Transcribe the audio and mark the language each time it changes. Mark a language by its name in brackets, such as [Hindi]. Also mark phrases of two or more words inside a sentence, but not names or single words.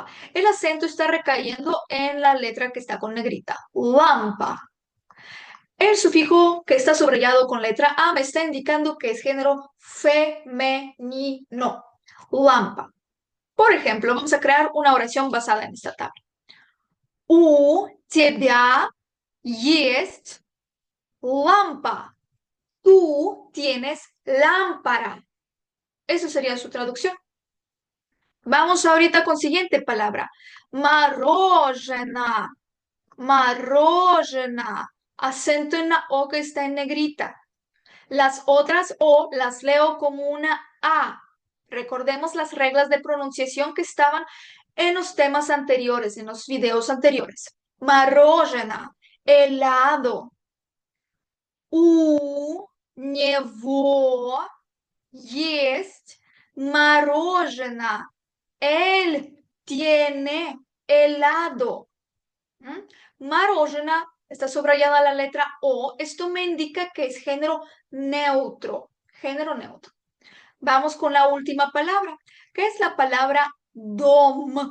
[Spanish] El acento está recayendo en la letra que está con negrita. Lampa. El sufijo que está subrayado con letra A me está indicando que es género femenino. Lampa. Por ejemplo, vamos a crear una oración basada en esta tabla. [Russian] У тебя есть lampa. [Spanish] Tú tienes lámpara. Eso sería su traducción. Vamos ahorita con siguiente palabra. [Russian] Мороженое. Мороженое. [Spanish] Acento en la O que está en negrita. Las otras O las leo como una A. Recordemos las reglas de pronunciación que estaban en los temas anteriores, en los videos anteriores. [Russian] Мороженое, helado. У него есть мороженое. [Spanish] Él tiene helado. Мороженое está subrayada la letra O. Esto me indica que es género neutro. Género neutro. Vamos con la última palabra, que es la palabra dom.